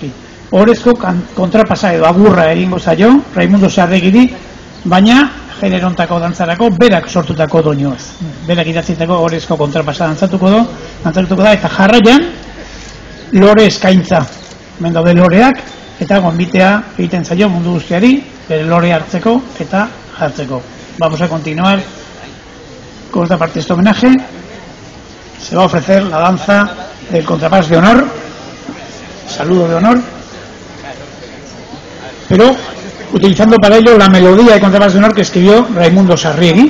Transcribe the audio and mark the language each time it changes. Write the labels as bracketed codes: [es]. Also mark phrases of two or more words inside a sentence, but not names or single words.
[eu] Ohorezko kontrapasa edo agurra egingo zaio, Raimundo Sarregiri, baina generontako dantzarako berak sortutako doinuaz. Berak idatzitako ohorezko kontrapasa dantzatuko da, eta jarraian lore eskaintza. Hemen daude loreak, eta gonbitea egiten zaio mundu guztiari, bere lore hartzeko eta jartzeko. [es] Vamos a continuar con esta parte de este homenaje. Se va a ofrecer la danza del contrapás de honor, saludo de honor, pero utilizando para ello la melodía de contrapás de honor que escribió Raimundo Sarriegi.